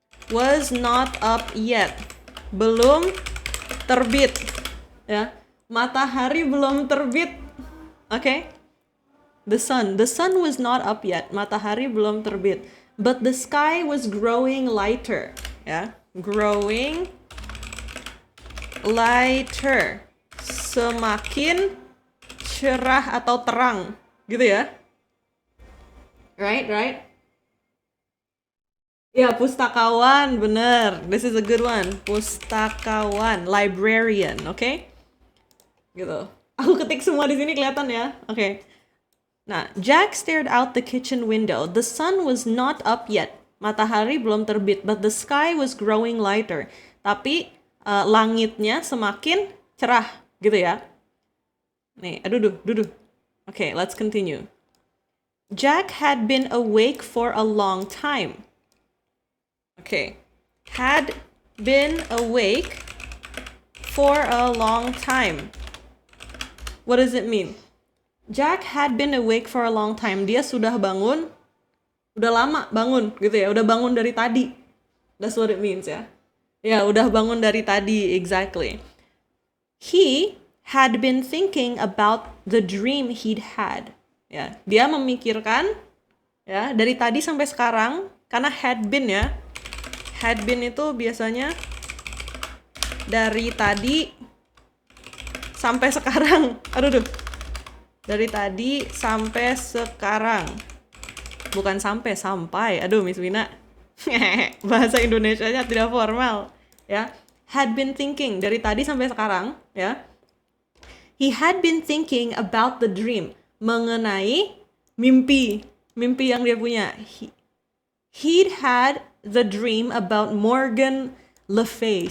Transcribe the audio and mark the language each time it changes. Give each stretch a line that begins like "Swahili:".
English: Was not up yet.
Indonesian: Belum terbit. Ya. Matahari belum terbit.
English: Okay? The sun was not up yet.
Indonesian: Matahari belum terbit.
English: But the sky was growing lighter. Ya. Growing lighter.
Indonesian: Semakin cerah atau terang. Gitu ya. Right? Ya, pustakawan, bener.
English: This is a good one.
Indonesian: Pustakawan, librarian, okay? Gitu. Aku ketik semua di sini kelihatan ya.
English: Okay. Nah, Jack stared out the kitchen window. The sun was not up yet.
Indonesian: Matahari belum terbit,
English: but the sky was growing lighter.
Indonesian: Tapi langitnya semakin cerah, gitu ya.
English: Nih, aduh. Okay, let's continue. Jack had been awake for a long time. Okay. Had been awake for a long time. What does it mean? Jack had been awake for a long time.
Indonesian: Dia sudah bangun, udah lama bangun gitu ya. Udah bangun dari tadi.
English: That's what it means
Indonesian: ya. Ya, udah bangun dari tadi, exactly.
English: He had been thinking about the dream he'd had.
Indonesian: Ya, dia memikirkan ya dari tadi sampai sekarang, karena had been ya. Had been itu biasanya dari tadi sampai sekarang. Aduh. Dari tadi sampai sekarang. Bukan sampai. Aduh, Miss Wina. Bahasa Indonesianya tidak formal, ya. Had been thinking dari tadi sampai sekarang, ya.
English: He had been thinking about the dream.
Indonesian: Mengenai mimpi yang dia punya.
English: He'd had the dream about Morgan Le Fay.